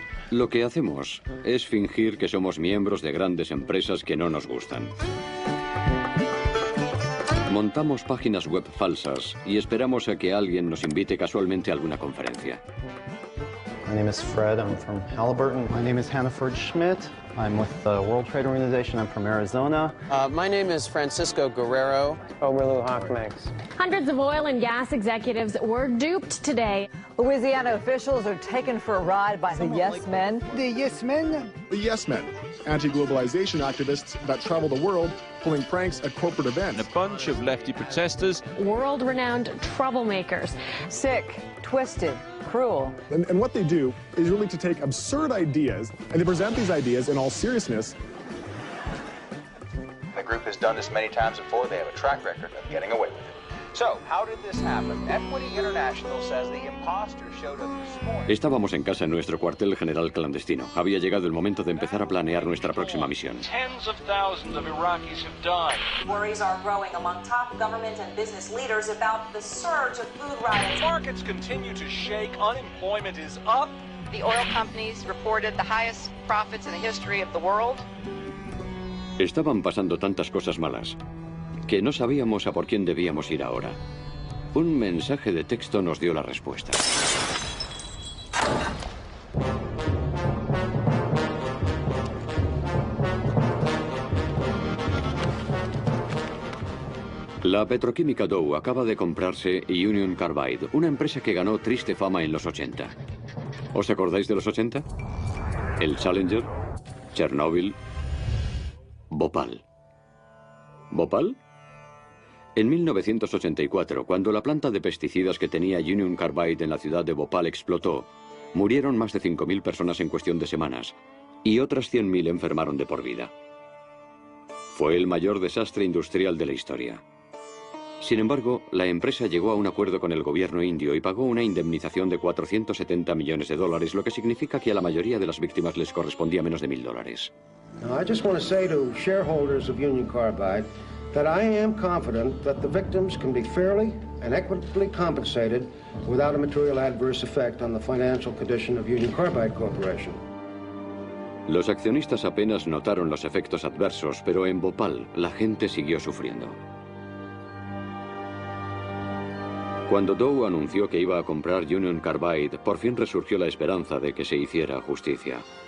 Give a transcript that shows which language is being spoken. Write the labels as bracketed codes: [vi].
[es] Lo que hacemos es fingir que somos miembros de grandes empresas que no nos gustan. Montamos páginas web falsas y esperamos a que alguien nos invite casualmente a alguna conferencia. [en] My name is Fred. I'm from Halliburton. My name is Hannaford Schmidt. I'm with the World Trade Organization. I'm from Arizona. My name is Francisco Guerrero. Oberlu Hockmix. Hundreds of oil and gas executives were duped today. Louisiana officials are taken for a ride by the yes men. The yes men? The yes men. Anti-globalization activists that travel the world pulling pranks at corporate events. And a bunch of lefty protesters. World-renowned troublemakers. Sick, twisted, cruel. And what they do is really to take absurd ideas and they present these ideas in all seriousness. The group has done this many times before. They have a track record of getting away with it. So, how did this happen? Equity International says the imposter showed up this morning. [es] Estábamos en casa en nuestro cuartel general clandestino. Había llegado el momento de empezar a planear nuestra próxima misión. [en] Tens of thousands of Iraqis have died. Worries are growing among top government and business leaders about the surge of food riots. Markets continue to shake. Unemployment is up. The oil companies reported the highest profits in the history of the world. [es] Estaban pasando tantas cosas malas que no sabíamos a por quién debíamos ir ahora. Un mensaje de texto nos dio la respuesta. La petroquímica Dow acaba de comprarse Union Carbide, una empresa que ganó triste fama en los 80. ¿Os acordáis de los 80? El Challenger, Chernóbil, Bhopal. ¿Bhopal? En 1984, cuando la planta de pesticidas que tenía Union Carbide en la ciudad de Bhopal explotó, murieron más de 5.000 personas en cuestión de semanas y otras 100.000 enfermaron de por vida. Fue el mayor desastre industrial de la historia. Sin embargo, la empresa llegó a un acuerdo con el gobierno indio y pagó una indemnización de $470 millones, lo que significa que a la mayoría de las víctimas les correspondía menos de $1.000. [en] Now, I just want to say to shareholders of Union Carbide that I am confident that the victims can be fairly and equitably compensated without a material adverse effect on the financial condition of Union Carbide Corporation. [es] Los accionistas apenas notaron los efectos adversos, pero en Bhopal la gente siguió sufriendo. Cuando Dow anunció que iba a comprar Union Carbide, por fin resurgió la esperanza de que se hiciera justicia.